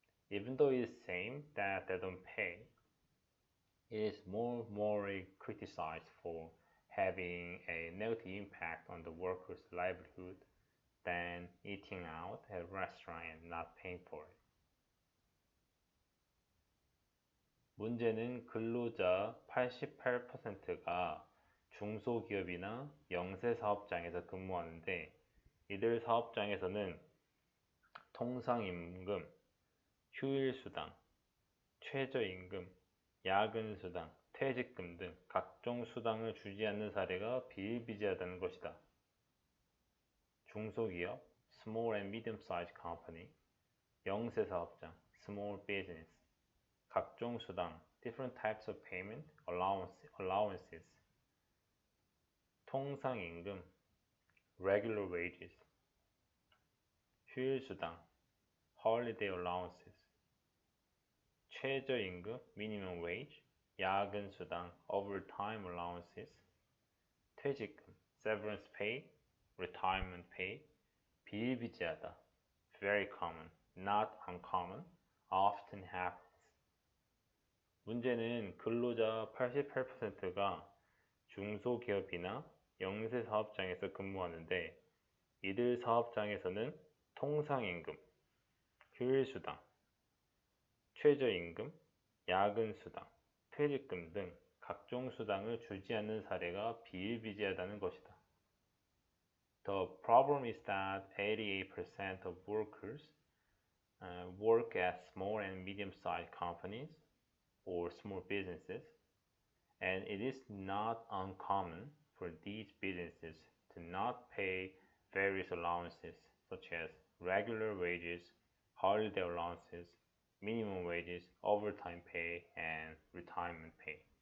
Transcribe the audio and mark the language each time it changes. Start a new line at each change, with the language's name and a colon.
English: Even though it is same that they don't pay, it is more morally criticized for having a negative impact on the worker's livelihood than eating out at a restaurant and not paying for it.
Korean: 문제는 근로자 88%가 중소기업이나 영세사업장에서 근무하는데 이들 사업장에서는 통상임금, 휴일수당, 최저임금, 야근수당, 퇴직금 등 각종 수당을 주지 않는 사례가 비일비재하다는 것이다.
English: 중소기업, small and medium-sized company, 영세사업장, small business, 각종 수당, different types of payment, allowances, 통상임금, regular wages, 휴일수당, holiday allowances, 최저임금, minimum wage, 야근수당, overtime allowances, 퇴직금, severance pay, retirement pay, 비일비재하다, very common, not uncommon, often happens.
Korean: 문제는 근로자 88%가 중소기업이나 영세사업장에서 근무하는데 이들 사업장에서는 통상임금, 휴일수당, 최저임금, 야근수당, 퇴직금 등 각종 수당을 주지 않는 사례가 비일비재하다는 것이다.
English: The problem is that 88% of workers work at small and medium-sized companies or small businesses, and it is not uncommon for these businesses to not pay various allowances such as regular wages, holiday allowances, minimum wages, overtime pay, and retirement pay.